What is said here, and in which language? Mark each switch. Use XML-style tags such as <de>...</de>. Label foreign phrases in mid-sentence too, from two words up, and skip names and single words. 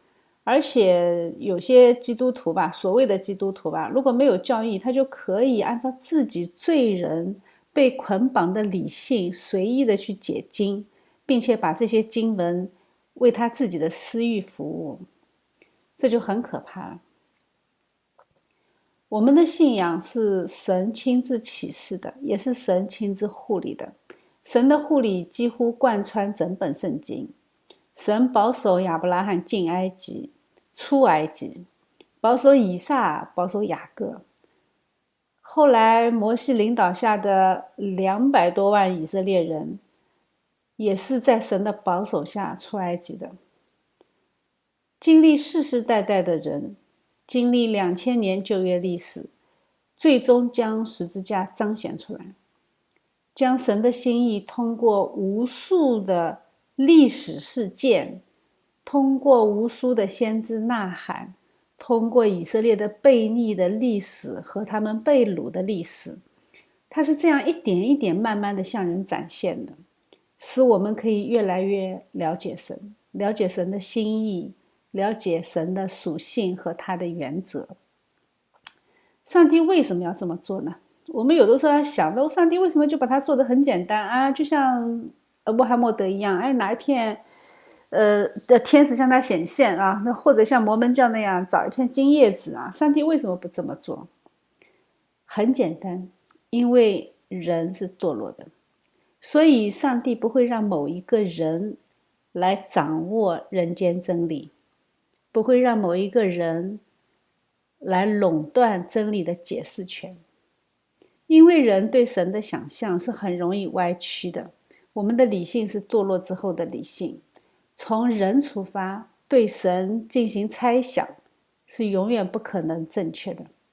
<zh>而且有些基督徒吧，所謂的基督徒吧，如果沒有教義，他就可以按照自己罪人被捆綁的理性隨意的去解經，並且把這些經文為他自己的私欲服務，這就很可怕了。我們的信仰是神親自啟示的，也是神親自護理的。神的護理幾乎貫穿整本聖經。神保守亞伯拉罕進埃及、出埃及，保守以撒，保守雅各。後來摩西領導下的200多萬以色列人，也是在神的保守下出埃及的。經歷世世代代的人，經歷2000年舊約歷史，最終將十字架彰顯出來，將神的心意通過無數的歷史事件，通過無數的先知吶喊，通過以色列的悖逆的歷史和他們被擄的歷史，它是這樣一點一點慢慢的向人展現的，使我們可以越來越了解神，了解神的心意，了解神的屬性和他的原則。上帝為什麼要這麼做呢？我們有的時候要想到，上帝為什麼就把它做得很簡單啊？就像穆罕默德一樣，哪一片的天使向他顯現啊，那或者像摩門教那樣找一片金葉子啊，上帝為什麼不這麼做？很簡單，因為人是墮落的，所以上帝不會讓某一個人來掌握人間真理，不會讓某一個人來壟斷真理的解釋權。因為人對神的想象是很容易歪曲的，我們的理性是堕落之後的理性，從人出發對神進行猜想是永遠不可能正確的。</zh>